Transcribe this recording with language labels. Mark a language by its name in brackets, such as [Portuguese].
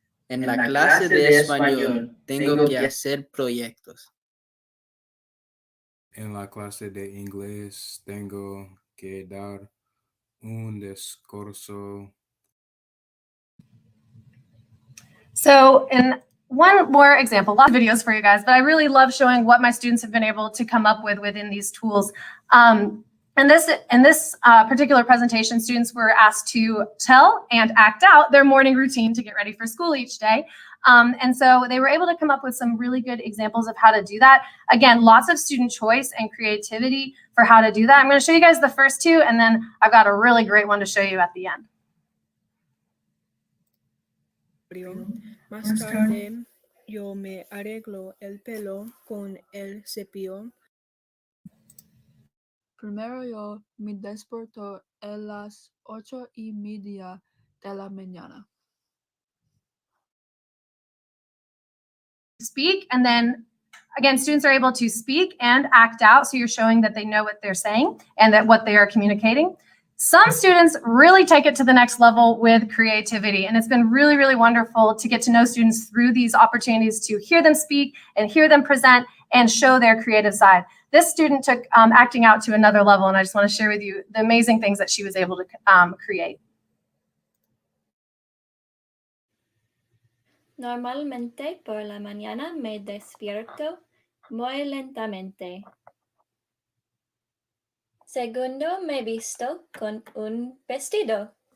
[Spanish] En la clase de español tengo que hacer proyectos. En la clase de inglés tengo que dar un discurso. [English] So in one more example, lots of videos for you guys, but I really love showing what my students have been able to come up with within these tools. In this particular presentation, students were asked to tell and act out their morning routine to get ready for school each day. And so they were able to come up with some really good examples of how to do that. Again, lots of student choice and creativity for how to do that. I'm going to show you guys the first two, and then I've got a really great one to show you at the end. [Spanish] Más tarde, yo me arreglo el pelo con el cepillo. Primero yo me despierto a las 8:30 de la mañana. [English] Speak, and then again, students are able to speak and act out, so you're showing that they know what they're saying and that what they are communicating. Some students really take it to the next level with creativity, and it's been really, really wonderful to get to know students through these opportunities to hear them speak and hear them present and show their creative side. This student took acting out to another level, and I just want to share with you the amazing things that she was able to create. [Spanish] Normalmente por la mañana me despierto muy lentamente. Segundo, me visto con un vestido.